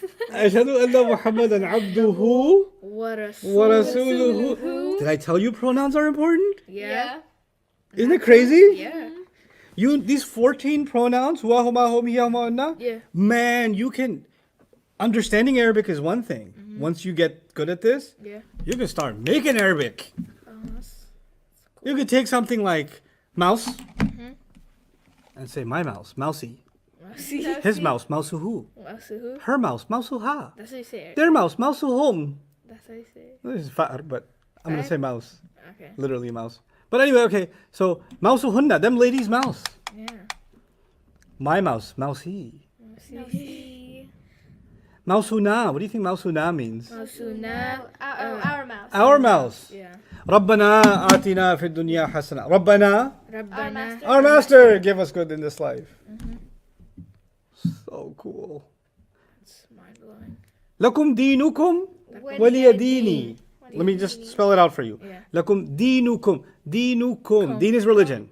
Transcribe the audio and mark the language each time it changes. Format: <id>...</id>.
<ar>أشهد أن محمدا عبده ورسوله.</ar> <en>Did I tell you pronouns are important? Yeah. Isn't it crazy? Yeah. These 14 pronouns, huwa, huma, hum, hiya, huma, hunna, Yeah. man, you can. Understanding Arabic is one thing. Once you get good at this, Yeah. you can start making Arabic. You could take something like mouse and say my mouse, mousy. See? His mouse, mousuhu. Masuhu. Her mouse, mousuha. That's how you say it. Their mouse, mousuhum. That's how you say it. This is far, but I'm gonna say mouse. Okay. Literally mouse. But anyway, okay. So mousuhunna, them ladies' mouse. Yeah. My mouse, mousey. See? Mousuna. What do you think mousuna means? Masuna. Our mouse. Our mouse. Yeah.</en> <ar>ربنا آتنا في الدنيا حسنة. ربنا, Rabbana.</ar> <en>our master, give us good in this life. So cool. It's mind blowing.</en> <ar>لكم دينكم ولي ديني.</ar> <en>Let me just spell it out for you. Yeah.</en> <ar>لكم دينكم. دينكم.</ar> <en>Deen is religion.</en>